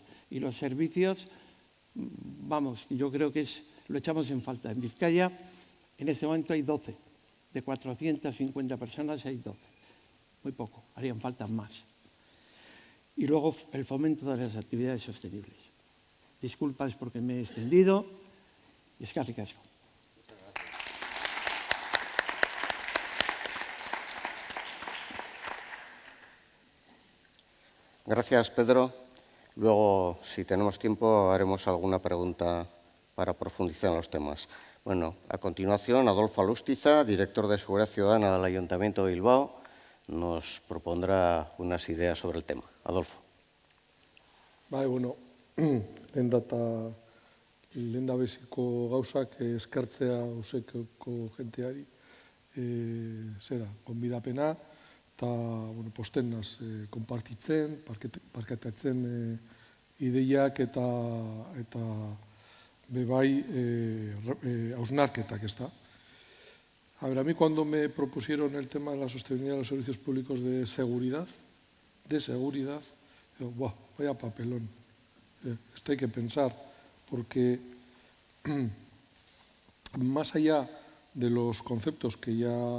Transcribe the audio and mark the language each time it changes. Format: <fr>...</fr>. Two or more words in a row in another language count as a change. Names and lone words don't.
<es>Y los servicios, vamos, yo creo que lo echamos en falta. En Vizcaya, en este momento hay 12. De 450 personas hay 12. Muy poco, harían falta más. Y luego el fomento de las actividades sostenibles. Disculpas porque me he extendido.</es> <eu>Eskerrik asko.</eu> <es>Gracias, Pedro. Luego, si tenemos tiempo, haremos alguna pregunta para profundizar en los temas. Bueno, a continuación, Adolfo Alustiza, director de Seguridad Ciudadana del Ayuntamiento de Bilbao, nos propondrá unas ideas sobre el tema. Adolfo.</es> <eu>Bueno, lehendabiziko gauzak eskertzea usekeko jenteari, gonbidapena, eta posten naz konpartitzen, parketatzen ideiak eta bebai hausnarketak, ez da.</eu> <es>A ver, a mí cuando me propusieron el tema de la sostenibilidad de los servicios públicos de seguridad, digo, ¡buah, vaya papelón! Esto hay que pensar, porque más allá de los conceptos que ya</es>